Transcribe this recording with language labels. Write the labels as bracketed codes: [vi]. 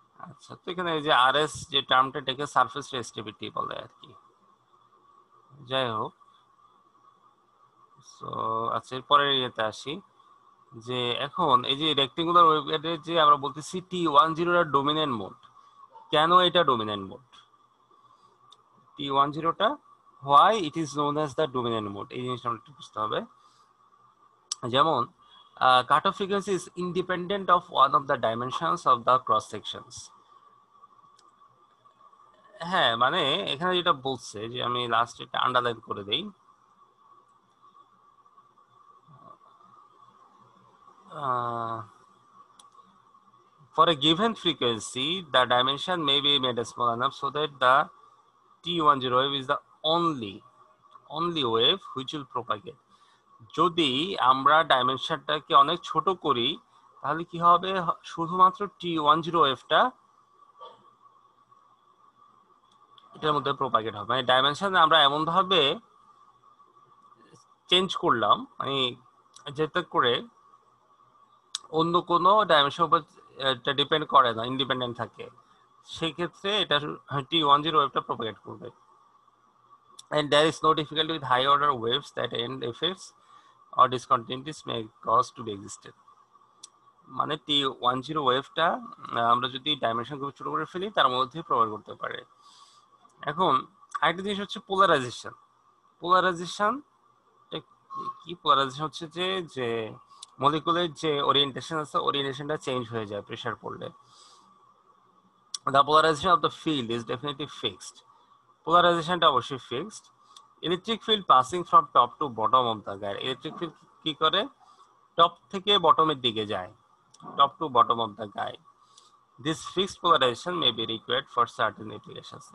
[bn] আচ্ছা, তো এখানে এই যে আরএস যে টার্মটা, এটাকে সারফেস রেজিস্টিভিটি বলে আর কি। যাই হোক, সো আচ্ছা এরপরে ইয়েতে আসি যে এখন এই যে রেক্টেঙ্গুলার ওয়েভগাইডের যে আমরা বলতেছি T10 এর ডোমিনেন্ট মোড, কেন এটা dominant mode? [en] T10টা why it is known as the dominant mode, [bn] এই জিনিসটা একটু বুঝতে হবে। [en] যেমন cut off frequency is independent of one of the dimensions of the cross sections. [bn] হ্যাঁ, মানে এখানে যেটা বলছে যে আমি লাস্ট এটা আন্ডারলাইন করে দেই, [en] for a given frequency the dimension may be made small enough so that the T10 wave is the only wave which will propagate। [bn] যদি আমরা ডাইমেনশনটাকে অনেক ছোট করি তাহলে কি হবে, শুধুমাত্র T10 ওয়েভটা এটার মধ্যে প্রপাগেট হবে। মানে ডাইমেনশন আমরা এমন ভাবে চেঞ্জ করলাম, মানে যেতে করে অন্য কোনো ডাইমেনশন উপর এটা ডিপেন্ড করে না, ইন্ডিপেন্ডেন্ট থাকে, সেক্ষেত্রে এটা T10 ওয়েভটা প্রপাগেট করবে। [en] And there is no difficulty with high order waves that end effects or discontinuities may cause to be existed। [bn] মানে T10 ওয়েভটা আমরা যদি ডাইমেনশন খুব ছোট করে ফেলি তার মধ্যে প্রভাব করতে পারে। এখন আরেকটা জিনিস হচ্ছে পোলারাইজেশন। পোলারাইজেশন কি? পোলারাইজেশন হচ্ছে যে মলিকুলের যে ওরিয়েন্টেশন আছে ওরিয়েন্টেশনটা চেঞ্জ হয়ে যায় প্রেসার পড়লে। [en] The polarization of the field is definitely fixed. [bn] পোলারাইজেশনটা অবশ্যই fixed. Electric field passing from top to bottom of the guide, electric field কি করে টপ থেকে বটমের দিকে যায়, [en] Top to bottom of the guide. This fixed polarisation may be required for certain applications.